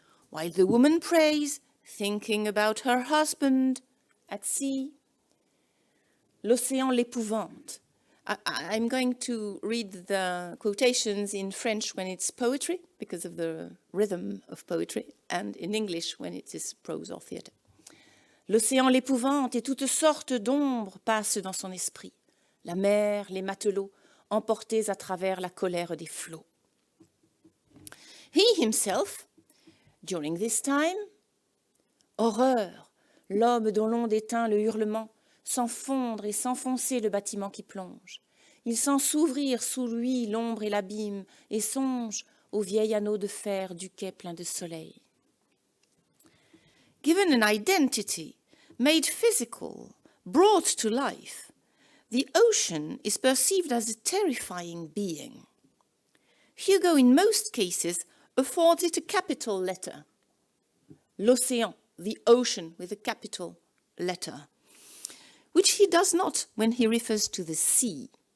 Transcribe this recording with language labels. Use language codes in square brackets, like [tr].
[en] While the woman prays, thinking about her husband at sea, [fr] l'océan l'épouvante. [en] I'm going to read the quotations in French when it's poetry, because of the rhythm of poetry, and in English when it is prose or theatre. [fr] L'océan l'épouvante et toutes sortes d'ombres passent dans son esprit. La mer, les matelots, emportés à travers la colère des flots. [en] He himself, during this time, [fr] horreur, l'homme dont l'onde éteint le hurlement, sans fondre et s'enfoncer le bâtiment qui plonge. Il sent s'ouvrir sous lui l'ombre et l'abîme, et songe au vieil anneau de fer du quai plein de soleil. [en] Given an identity, made physical, brought to life, the ocean is perceived as a terrifying being. Hugo, in most cases, affords it a capital letter. L'océan, the ocean with a capital letter, which he does not when he refers to the sea.